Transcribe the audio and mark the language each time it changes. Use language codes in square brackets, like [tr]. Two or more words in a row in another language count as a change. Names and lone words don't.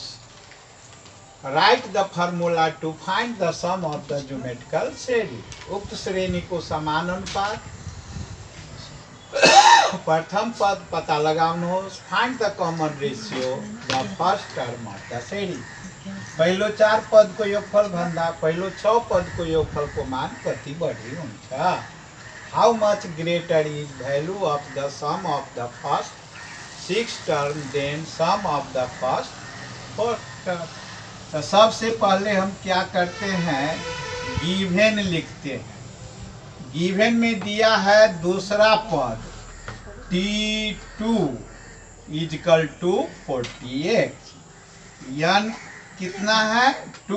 [en] write the formula to find the sum of the geometrical श्रेणी। [ne] उक्त श्रेणी को समान अनुपात प्रथम पद पता लगाउनुहोस्। [en] find the common ratio the first term of the श्रेणी। [ne] पहिलो 4 पद को योगफल भन्दा पहिलो 6 पद को योगफल को मान कति बढी हुन्छ। [en] how much greater is value of the sum of the first 6 term than sum of the first 4 term. [hi] तो सबसे पहले हम क्या करते हैं, गिवन लिखते हैं। गिवन में दिया है दूसरा पद T2 [en] equal to [hi] 48। यन कितना है 2।